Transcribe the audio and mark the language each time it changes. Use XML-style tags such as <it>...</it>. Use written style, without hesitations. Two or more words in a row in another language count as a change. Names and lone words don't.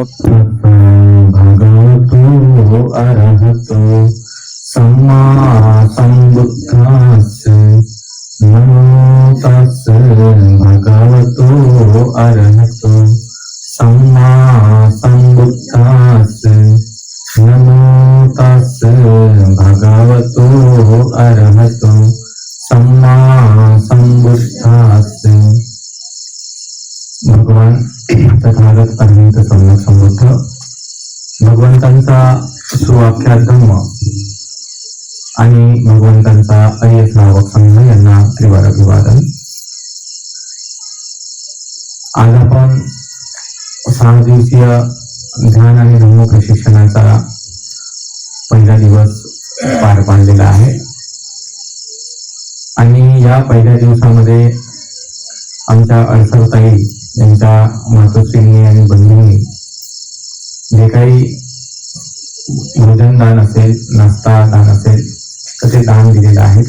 <pi>भगवतो अरहतो सम्मा सम्बुद्धास्स नमो तस्स भगवतो अरहतो सम्मा सम्बुद्धास्स नमो तस्स भगवतो अरहतो सम्मा सम्बुद्धास्स।</pi> <mr>भगवान तथागत अनंत सम्यक समृद्ध भगवंतांचा सुवाख्यात धम्म आणि भगवंतांचा अय्य श्रावक संघ यांना त्रिवार अभिवादन। आज आपण 6 दिवसीय ध्यान आणि धम्म प्रशिक्षणाचा पहिला दिवस पार पाडलेला आहे आणि या पहिल्या दिवसामध्ये आमच्या अडसरताई यांच्या मातोश्रींनी आणि बंधूंनी जे काही भोजन दान असेल, नाश्ता दान असेल तर ते दान दिलेलं आहे।</mr>